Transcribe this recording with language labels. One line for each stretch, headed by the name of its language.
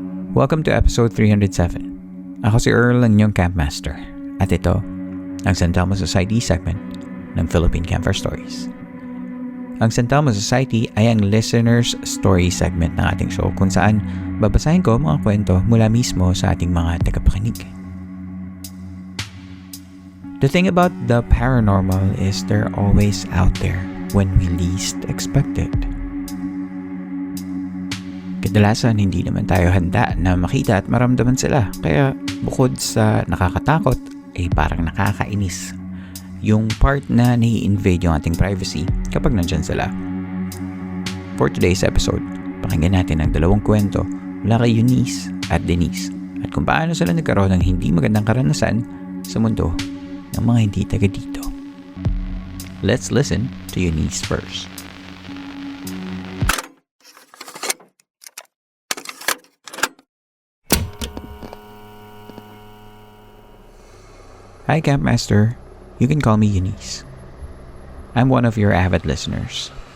English: Welcome to episode 307.
Filipino: Ako si Earl, ang inyong campmaster. At ito, ang San Telmo Society segment ng Philippine Campfire Stories. Ang San Telmo Society ay ang listener's story segment ng ating show kung saan babasahin ko mga kwento mula mismo sa ating mga tagapakinig.
English: The thing about the paranormal is they're always out there when we least expect it.
Filipino: Kadalasan hindi naman tayo handa na makita at maramdaman sila, kaya bukod sa nakakatakot ay parang nakakainis yung part na nai-invade yung ating privacy kapag nandyan sila.
English: For today's episode,
Filipino: pakinggan natin ang dalawang kwento mula kay Eunice at Denise at kung paano sila nagkaroon ng hindi magandang karanasan sa mundo ng mga hindi taga dito.
English: Let's listen to Eunice first. Hi Campmaster, you can call me Eunice. I'm one of your avid listeners.